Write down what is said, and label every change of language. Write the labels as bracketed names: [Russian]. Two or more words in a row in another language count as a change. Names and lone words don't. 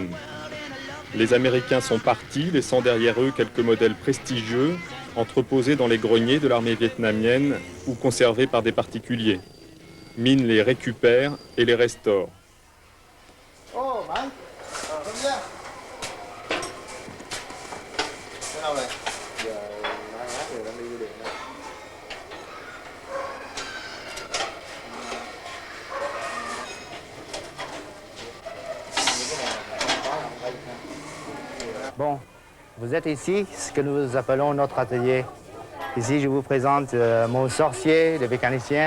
[French] Les Américains sont partis, laissant derrière eux quelques modèles prestigieux, entreposés dans les greniers de l'armée vietnamienne ou conservés par des particuliers. Min les récupère et les restaure. [English] Oh, man. Reviens. [Vietnamese] Thế nào vậy? Giờ đang lát rồi đang đi điện đó. [French] Bon, vous êtes ici, ce que nous appelons notre atelier. Ici, je vous présente mon sorcier, le mécanicien.